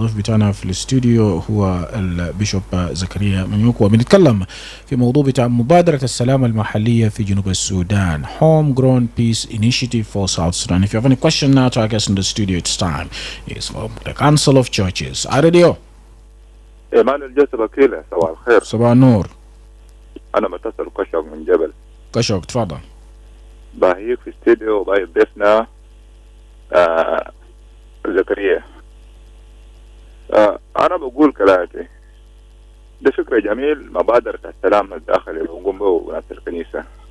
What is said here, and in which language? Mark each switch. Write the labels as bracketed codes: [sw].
[ar] ضيف بتاعنا في الاستوديو هو البيشوب زكريا منيوكو، وبنتكلم في موضوع بتاع مبادرة السلام المحلية في جنوب السودان, [en] Homegrown Peace Initiative for South Sudan. If you have any question now to our guest in the studio, it's time. It's from the Council of Churches. Radio [ar] Emmanuel جوزيف أكيلة. صباح الخير. صباح النور. أنا متصل كشوك من جبل. كشوك تفضل. باهيك في استديو وباهي ضيفنا زكريا. أنا بقول كلاتي ده فكرة جميل, مبادرة السلام الداخلي اللي بنقوم به وناس الكنيسة.